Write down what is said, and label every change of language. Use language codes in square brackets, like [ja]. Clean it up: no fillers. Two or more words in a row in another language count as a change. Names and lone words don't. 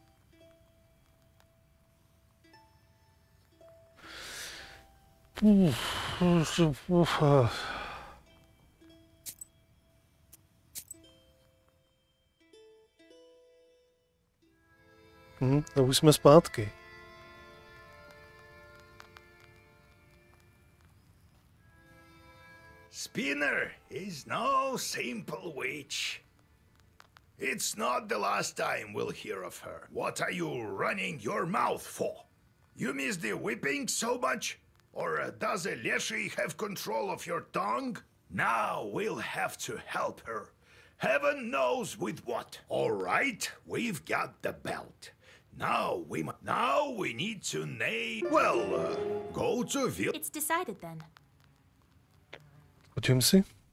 [cs] To už jsme zpátky. [en] Spinner is no simple witch. It's not the last time we'll hear of her. What are you running your mouth for? You miss the whipping so much? Or does a Leshy have control of your tongue? Now we'll have to help her. Heaven knows with what. All right, we've got the belt. Now we need to name. Well, go to Vil. It's decided then. [cs] O čem si?